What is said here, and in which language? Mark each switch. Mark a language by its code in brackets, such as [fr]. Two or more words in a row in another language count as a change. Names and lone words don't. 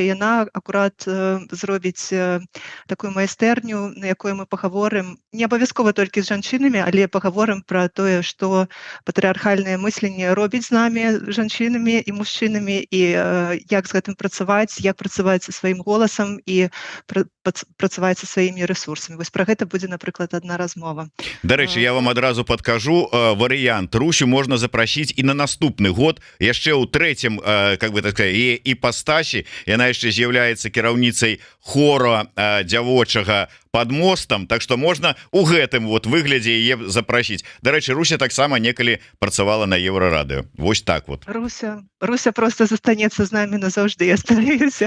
[be] І яна акурат зробіць такую майстэрню, на якой мы пагаворым не абавязкова толькі з жанчынамі, але пагаворым пра тое, што патрыархальнае мысленне робіць з намі, жанчынамі і мужчынамі, і як з гэтым працаваць, як працаваць са сваім голасам і працаваць са сваімі рэсурсамі. Вось пра гэта будзе, напрыклад, адна размова. Дарэчы, я вам адразу падкажу варыянт. Русю можна запрасіць і на наступны год, яшчэ ў трэцім, [ru] как бы так сказать, [be] іпастасі. Яна яшчэ з'яўляецца кіраўніцай хора дзявочага «Под мостом», так што можна ў гэтым вот выглядзе яе запрасіць. Дарэчы, Руся таксама некалі працавала на Еўрарадыё. Вось так вот. Руся просто застанецца з намі назаўжды, я спадзяюся.